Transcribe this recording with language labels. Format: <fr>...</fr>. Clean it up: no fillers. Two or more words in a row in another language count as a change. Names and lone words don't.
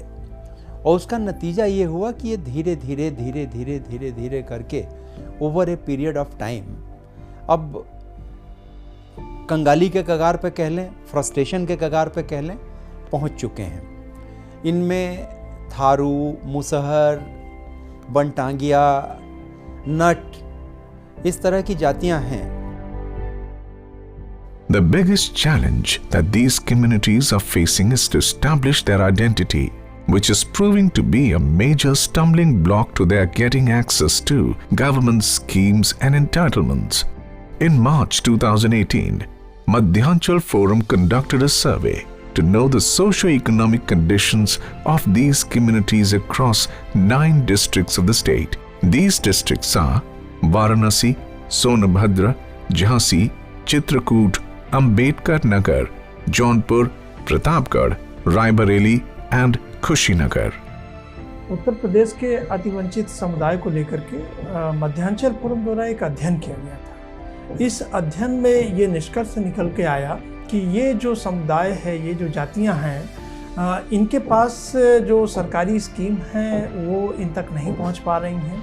<hi>और उसका नतीजा ये हुआ कि ये धीरे धीरे धीरे धीरे धीरे धीरे करके</hi> <en>over a period of time</en> <hi>अब कंगाली के कगार पे कह लें, फ्रस्ट्रेशन के कगार पे कह लें, पहुंच चुके हैं। इनमें थारू, मुसहर, बनटांगिया, नट, इस तरह की जातियां हैं।</hi> <en>The biggest challenge that these communities are facing is to establish their identity, which is proving to be a major stumbling block to their getting access to government schemes and entitlements. In March 2018, Madhyanchal Forum conducted a survey to know the socio-economic conditions of these communities across 9 districts of the state. These districts are Varanasi, Sonabhadra, Jhansi, Chitrakoot, Ambedkar Nagar, Jaunpur, Pratapgarh, Raebareli and Kushinagar.</en> <hi>उत्तर प्रदेश के अतिवंचित समुदाय को लेकर के मध्यांचल फोरम द्वारा एक अध्ययन किया गया था। इस अध्ययन में ये निष्कर्ष निकल के आया कि ये जो समुदाय है, ये जो जातियां हैं, इनके पास जो सरकारी स्कीम हैं वो इन तक नहीं पहुंच पा रही हैं।</hi>